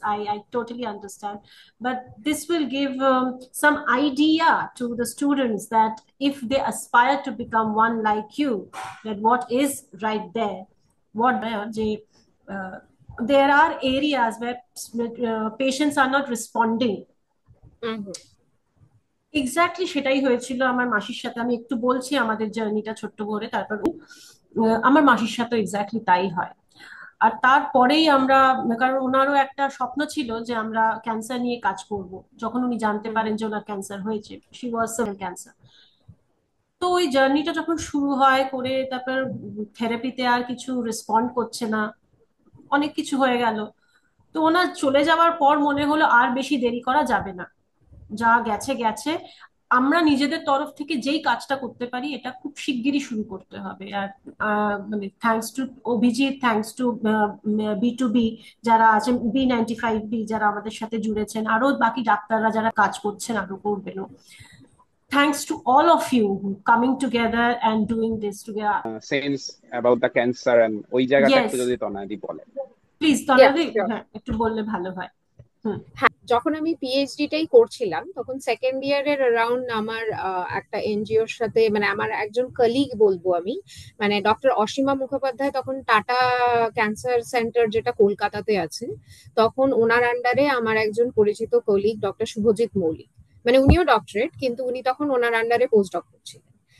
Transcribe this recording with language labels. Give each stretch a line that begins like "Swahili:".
English: I totally understand, but this will give some idea to the students that if they aspire to become one like you, that what is right there, what they, uh, there are areas where patients are not responding. Mhm.
Bangla: Exactly সেটাই হয়েছিল আমার মাসির সাথে। আমি একটু বলছি আমাদের জার্নিটা ছোট্ট করে, তারপর আমার মাসির সাথে এক্স্যাক্টলি তাই হয়। আর তারপরেই আমরা, কারণ ওনারও একটা স্বপ্ন ছিল যে আমরা ক্যান্সার নিয়ে কাজ করব, যখন উনি জানতে পারেন Mhm. যে ওনার ক্যান্সার হয়েছে,
English: She was cancer.
Bangla: তো ওই জার্নিটা যখন শুরু হয় করে, তারপর থেরাপিতে আর কিছু রেসপন্ড করছে না, অনেক কিছু হয়ে গেল। তো ওনার চলে যাওয়ার পর মনে হলো আর বেশি দেরি করা যাবে না, যা গেছে গেছে। আমরা নিজেদের তরফ থেকে যেই কাজটা করতে পারি এটা খুব শিগগিরই শুরু করতে হবে। আর মানে thanks to Abhijit, thanks to বি2বি যারা আছেন, B95B যারা আমাদের সাথে জুড়েছেন, আরো বাকি ডাক্তাররা যারা কাজ করছেন, আরো করবেন।
English: Thanks to all of you who coming together and doing this together. Sense about the cancer and
Bangla: ওই জায়গাটা একটু
English: Yes,
Bangla: যদি তনাদি বলে।
English: please Yeah,
Bangla: তনাদি,
English: sure.
Bangla: হ্যাঁ একটু বললে ভালো হয়। হুম। হ্যাঁ, যখন আমি পিএইচডিটাই করছিলাম তখন সেকেন্ড ইয়ারের অ্যারাউন্ড আমার একটা এনজিওর সাথে, মানে আমার একজন কলিগ বলবো আমি, মানে ডক্টর অসীমা মুখোপাধ্যায় তখন টাটা ক্যান্সার সেন্টার যেটা কলকাতাতে আছে, তখন ওনার আন্ডারে আমার একজন পরিচিত কলিগ ডক্টর শুভজিৎ মৌলিক, মানে উনিও ডক্টরেট, কিন্তু উনি তখন ওনার আন্ডারে পোস্ট ডক করছিলেন।